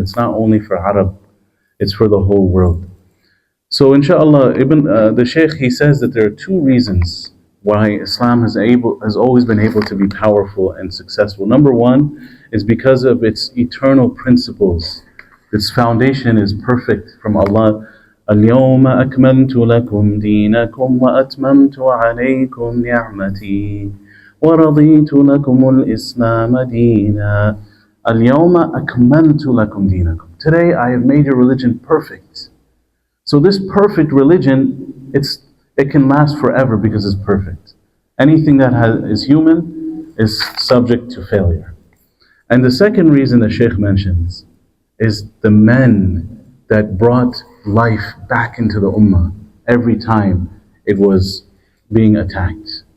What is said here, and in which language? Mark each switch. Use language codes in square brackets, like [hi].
[en] It's not only for Arab, it's for the whole world. So inshallah, the Shaykh, he says that there are two reasons why Islam has always been able to be powerful and successful. Number one is because of its eternal principles. Its foundation is perfect from Allah. [ar] اليوم أكملت لكم دينكم وأتممت عليكم نعمتي ورضيت لكم الإسلام دينا. اليوم أكملت لكم دينكم. [en] Today I have made your religion perfect. So this perfect religion, it can last forever because it's perfect. Anything that is human is subject to failure. And the second reason the Shaykh mentions is the men that brought life back into the ummah every time it was being attacked.